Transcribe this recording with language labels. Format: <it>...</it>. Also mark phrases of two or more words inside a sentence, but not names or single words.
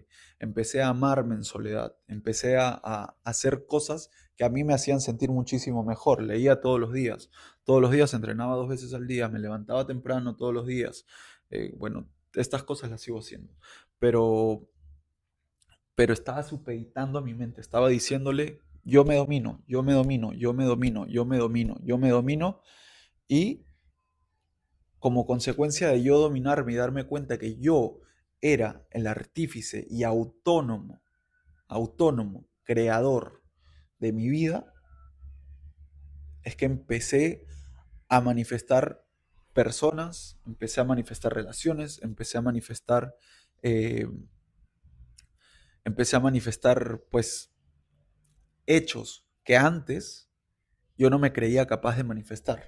<es>Empecé a amarme en soledad, empecé a hacer cosas que a mí me hacían sentir muchísimo mejor. Leía todos los días entrenaba 2 veces al día, me levantaba temprano todos los días. Bueno, estas cosas las sigo haciendo. Pero estaba supeditando a mi mente, estaba diciéndole, yo me domino, yo me domino, yo me domino, yo me domino, yo me domino, y como consecuencia de yo dominarme y darme cuenta que yo era el artífice y autónomo, creador de mi vida, es que empecé a manifestar personas, empecé a manifestar relaciones, eh, empecé a manifestar pues hechos que antes yo no me creía capaz de manifestar.</es>